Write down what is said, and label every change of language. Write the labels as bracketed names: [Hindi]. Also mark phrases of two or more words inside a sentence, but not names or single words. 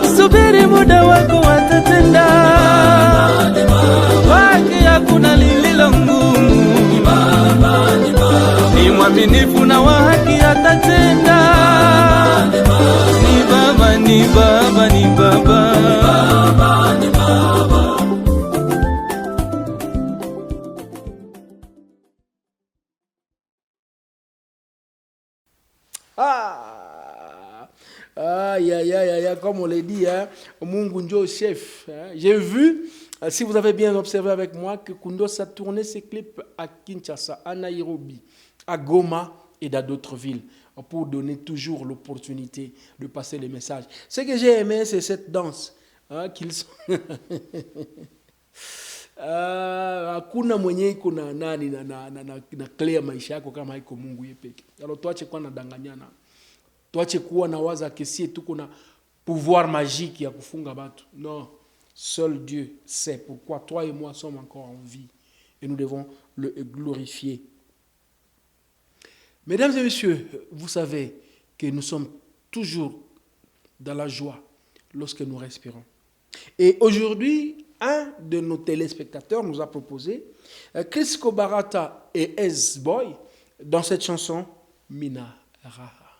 [Swahili] Subiri muda wako watatenda, kwake hakuna lililo ngumu. Ni Baba, ni Baba, ni mwaminifu na wa haki atatenda. Ni Baba, ni Baba, ni Baba, ni Baba. [French] Comme on l'a dit, hein, [Swahili] Mungu njo chef. Hein. [French] J'ai vu, si vous avez bien observé avec moi, que Kundos a tourné ses clips à Kinshasa, à Nairobi, à Goma et dans d'autres villes, pour donner toujours l'opportunité de passer les messages. Ce que j'ai aimé, c'est cette danse. Hein, qu'ils sont... [Swahili] hakuna mwenye iko na nani na clear maisha yako kama iko Mungu yepeke. Alors tuache kwa nadanganyana. Tuache kuwa na waza kesie tuko na [French] pouvoir magique [Swahili] ya kufunga batu. [French] Non, seul Dieu sait pourquoi toi et moi sommes encore en vie et nous devons le glorifier. Mesdames et messieurs, vous savez que nous sommes toujours dans la joie lorsque nous respirons. Et aujourd'hui, un de nos téléspectateurs nous a proposé Chris Kobarata et S-Boy dans cette chanson Mina Raha.